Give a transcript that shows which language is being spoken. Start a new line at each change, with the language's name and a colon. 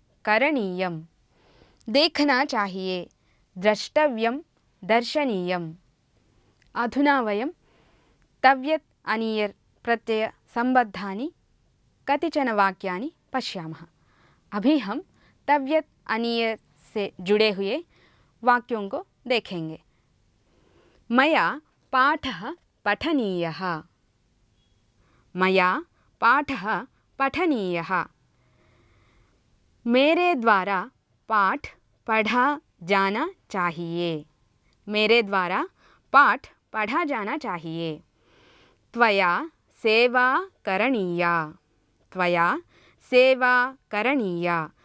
Sanskrit: करणीयम,
Hindi: देखना चाहिए,
Sanskrit: द्रष्टव्यम, दर्शनीयम। अधुना वयं तव्यत् अनियर् प्रत्यय संबद्धानि कतिचन वाक्यानि पश्यामः।
Hindi: अभी हम तव्यत् अनियर् से जुड़े हुए वाक्यों को देखेंगे।
Sanskrit: मया पाठः पठनीयः, मया पाठः पठनीयः।
Hindi: मेरे द्वारा पाठ पढ़ा जाना चाहिए, मेरे द्वारा पाठ पढ़ा जाना चाहिए।
Sanskrit: त्वया सेवा करणीया, त्वया सेवा करणीया।